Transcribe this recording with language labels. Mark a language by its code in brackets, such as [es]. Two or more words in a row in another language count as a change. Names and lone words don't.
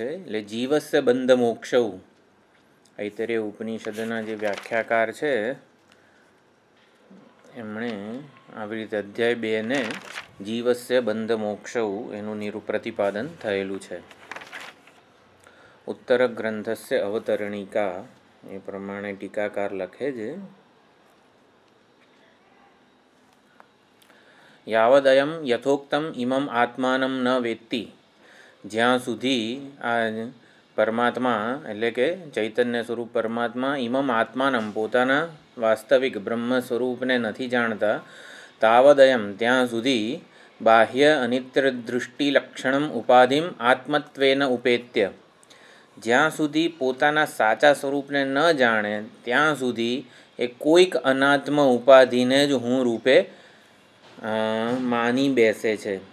[gu] એટલે [sa] જીવસ્ય બંધ મોક્ષૌ [gu] ऐतरेय ઉપનિષદના જે વ્યાખ્યાકાર છે એમણે આવી રીતે અધ્યાય 2 ને [sa] જીવસ્ય બંધ મોક્ષૌ [gu] એનું પ્રતિપાદન થયેલું છે। [sa] ઉત્તર ગ્રંથસ્ય અવતરણિકા [gu] એ પ્રમાણે ટીકાકાર લખે છે [sa] यावदयं यथोक्तम इमम आत्मानं न वेत्ति જ્યાં [gu] સુધી આ પરમાત્મા એટલે કે ચૈતન્ય સ્વરૂપ પરમાત્મા [sa] ઇમમ આત્માનમ [gu] પોતાના વાસ્તવિક બ્રહ્મ સ્વરૂપને નથી જાણતા તાવદયમ ત્યાં સુધી [sa] બાહ્ય અનિત્ય દૃષ્ટિ લક્ષણમ ઉપાધિમ આત્મત્વેન ઉપેત્ય [gu] જ્યાં સુધી પોતાના સાચા સ્વરૂપને ન જાણે ત્યાં સુધી એ કોઈક અનાત્મ ઉપાધિને જ હું રૂપે માની બેસે છે।